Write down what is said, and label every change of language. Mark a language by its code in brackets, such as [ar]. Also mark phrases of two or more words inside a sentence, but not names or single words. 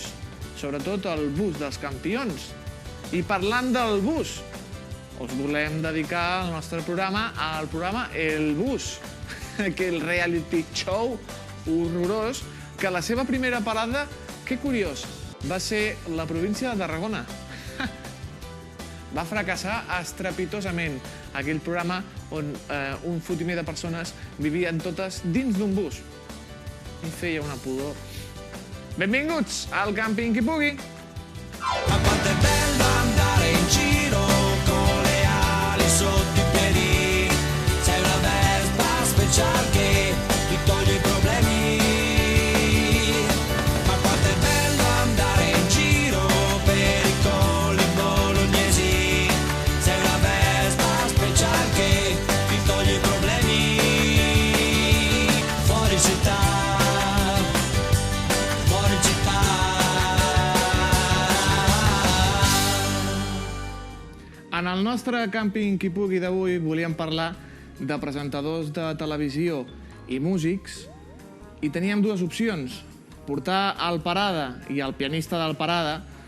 [ca] Sobretot el bus dels campions. I parlant del bus, us volem dedicar el nostre programa al programa El Bus, aquell [en] reality show [ca] horrorós que la seva primera parada, que curiós, va ser la província de Tarragona. Va fracassar estrepitosament aquell programa on un fotimer de persones vivien totes dins d'un bus. Em feia una pudor. Benvinguts al Càmping qui pugui! [it] Ma quanto è bello andare in giro con le ali sotto i piedi. Sei una Vespa special che ti toglie i problemi. Ma quanto è bello andare in giro per i colli bolognesi. Sei una Vespa special che ti toglie i problemi. Fuori città. [ca] En el nostre Càmping qui pugui d'avui volíem parlar de presentadors de televisió i músics i teníem dues opcions, portar el Parada i el pianista del Parada,